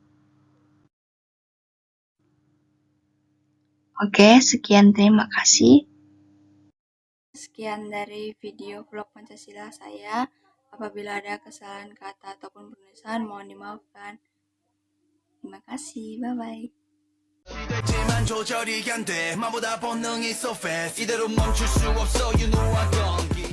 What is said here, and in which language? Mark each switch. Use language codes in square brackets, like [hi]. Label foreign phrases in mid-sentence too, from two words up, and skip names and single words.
[id] Oke, sekian, terima kasih. Sekian dari video vlog Pancasila saya. Apabila ada kesalahan kata ataupun penulisan, mohon dimaafkan. Terima kasih, bye-bye. [ko] 시됐지만 조절이 안 돼. 마보다 본능이 [en] so fast [ko] 이대로 멈출 수 없어 [en] you know I gone